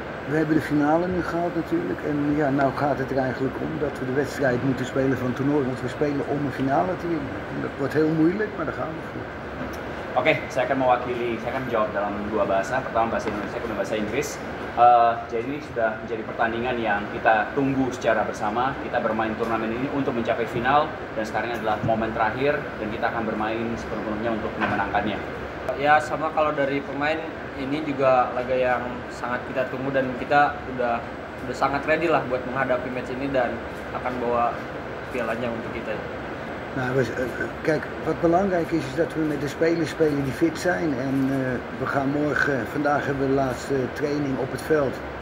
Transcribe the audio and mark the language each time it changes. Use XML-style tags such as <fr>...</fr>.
<nl>we hebben de finale nu gehad natuurlijk. En ja, nou gaat het er eigenlijk om dat we de wedstrijd moeten spelen van het toernooi. Want we spelen om een finale te winnen. En dat wordt heel moeilijk, maar daar gaan we voor.</nl> <id>Oke, saya akan menjawab dalam dua bahasa. Pertama bahasa Indonesia, kemudian bahasa Inggris. Jadi sudah menjadi pertandingan yang kita tunggu secara bersama. Kita bermain turnamen ini untuk mencapai final dan sekarang adalah momen terakhir dan kita akan bermain sepenuhnya untuk memenangkannya. Ya sama kalau dari pemain ini juga laga yang sangat kita tunggu dan kita udah sangat ready lah buat menghadapi match ini dan akan bawa pialanya untuk kita.</id> <nl>Nou, kijk, wat belangrijk is dat we met de spelers spelen die fit zijn. En we gaan vandaag hebben we de laatste training op het veld.</nl>